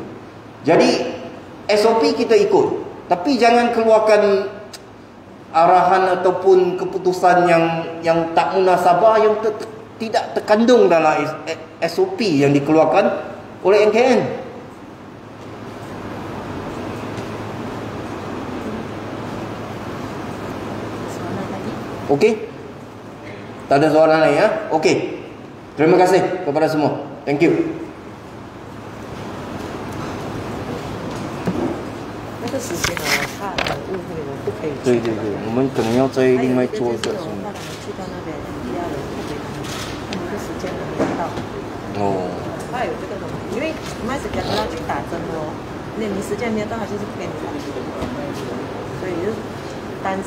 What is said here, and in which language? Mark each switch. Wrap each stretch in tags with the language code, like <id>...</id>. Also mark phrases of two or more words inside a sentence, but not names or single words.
<ms>Jadi SOP kita ikut, tapi jangan keluarkan arahan ataupun keputusan yang tak munasabah, yang tidak terkandung dalam SOP yang dikeluarkan oleh NKN. Okey? Tak ada soalan lain, ya? Okey. Terima kasih kepada semua.</ms> <en>Thank you.</en> <zh>那个时间呢，怕误会了，不可以。对，我们可能要再另外做一个什么。怕他们去到那边，其他人不给他们，他们的时间还没到。哦。怕有这个东西，因为麦时间都要去打针哦，那你时间没有到，他就是不给你打，所以就担心。</zh>